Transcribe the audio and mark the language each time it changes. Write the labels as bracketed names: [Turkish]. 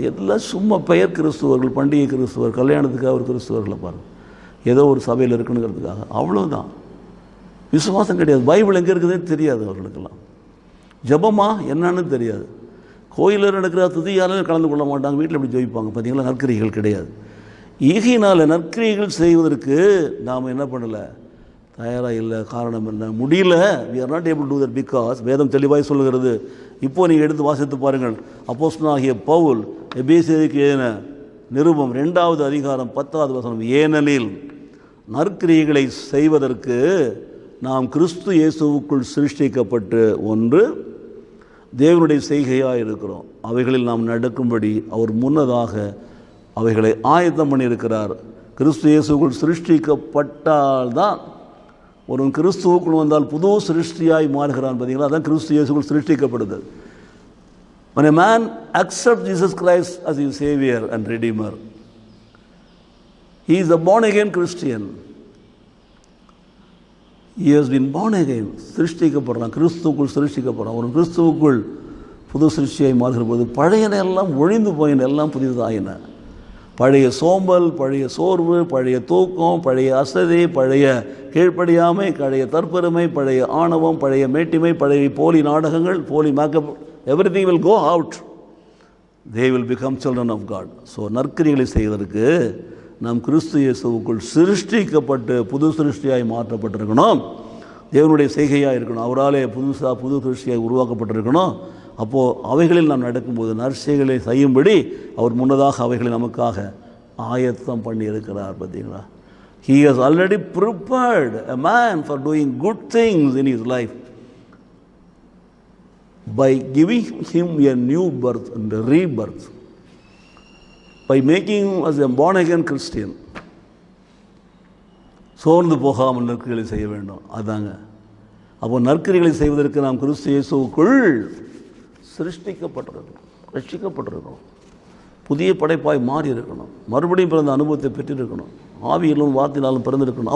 [Tamil] எல்லாம் சும்மா பெயர் கிறிஸ்துவர்கள், பண்டிகை கிறிஸ்துவர், கல்யாணத்துக்காக ஒரு கிறிஸ்துவர்களை பாருங்கள், ஏதோ ஒரு சபையில் இருக்கணுங்கிறதுக்காக. அவ்வளோதான். விசுவாசம் கிடையாது. பைபிள் எங்கே இருக்குதுன்னு தெரியாது அவர்களுக்கெல்லாம். ஜபமா என்னன்னு தெரியாது. கோயிலில் நடக்கிற துதியாலும் கலந்து கொள்ள மாட்டாங்க. வீட்டில் எப்படி ஜெயிப்பாங்க? பார்த்தீங்களா? நற்கிரிகள் கிடையாது. ஈகினால் நற்கிரிகள் செய்வதற்கு நாம் என்ன பண்ணலை, தயாராக இல்லை. காரணம் என்ன? முடியல. [English] we are not able to do that because [Tamil] வேதம் தெளிவாய் சொல்லுகிறது. இப்போது நீங்கள் எடுத்து வாசித்து பாருங்கள். அப்போஸ்தலனாகிய பவுல் எபேசியருக்கு எழுதின நிருபம் 2வது அதிகாரம் 10வது வசனம், ஏனெனில் நற்கிரிகளை செய்வதற்கு நாம் கிறிஸ்து இயேசுவுக்குள் சிருஷ்டிக்கப்பட்டு ஒன்று தேவனுடைய செய்கையாக இருக்கிறோம். அவைகளில் நாம் நடக்கும்படி அவர் முன்னதாக அவைகளை ஆயத்தம் பண்ணியிருக்கிறார். கிறிஸ்து இயேசுக்குள் சிருஷ்டிக்கப்பட்டால்தான் ஒருவன் கிறிஸ்துவுக்குள் வந்தால் புது சிருஷ்டியாய் மாறுகிறான். பார்த்தீங்களா? அதான் கிறிஸ்து இயேசுக்குள் சிருஷ்டிக்கப்படுது. [English] When a man accepts Jesus Christ as his Savior and Redeemer, he is a born again Christian. He has been born again. [Tamil] சிருஷ்டிக்கப்படுறான், கிறிஸ்துவுக்குள் சிருஷ்டிக்கப்படுறான். ஒரு கிறிஸ்துவுக்குள் புது சிருஷ்டியாய் மாறுகிற போது பழையன எல்லாம் ஒழிந்து போயின, எல்லாம் புதிதாயின. பழைய சோம்பல், பழைய சோர்வு, பழைய தூக்கம், பழைய அசதி, பழைய கீழ்ப்படியாமை, பழைய தற்பெருமை, பழைய ஆணவம், பழைய மேட்டிமை, பழைய போலி நாடகங்கள், போலி makeup, [English] everything will go out. They will become children of God. [Tamil] So நற்கிரிகளை செய்வதற்கு நாம் கிறிஸ்து இயேசுவுக்குள் சிருஷ்டிக்கப்பட்டு புது சிருஷ்டியாய் மாற்றப்பட்டிருக்கணும். தேவனுடைய செய்கையாக இருக்கணும். அவராலே புது சிருஷ்டியாய் உருவாக்கப்பட்டிருக்கணும். அப்போது அவைகளில் நாம் நடக்கும்போது நற்செய்களை செய்யும்படி அவர் முன்னதாக அவைகளை நமக்காக ஆயத்தம் பண்ணி இருக்கிறார். பார்த்தீங்களா? [English] He has already prepared a man for doing good things in his life by giving him a new birth and a rebirth, by making him as a born again Christian. [Tamil] சோர்ந்து போகாமல் நற்கிரிகளை செய்ய வேண்டும். அதாங்க. அப்போ நற்கிரிகளை செய்வதற்கு நாம் கிறிஸ்து இயேசுவுக்குள் சிருஷ்டிக்கப்பட்டிருக்கணும், ரட்சிக்கப்பட்டிருக்கணும், புதிய படைப்பாய் மாறி இருக்கணும், மறுபடியும் பிறந்த அனுபவத்தை பெற்றிருக்கணும், ஆவியிலும் வார்த்தையினாலும் பிறந்திருக்கணும்.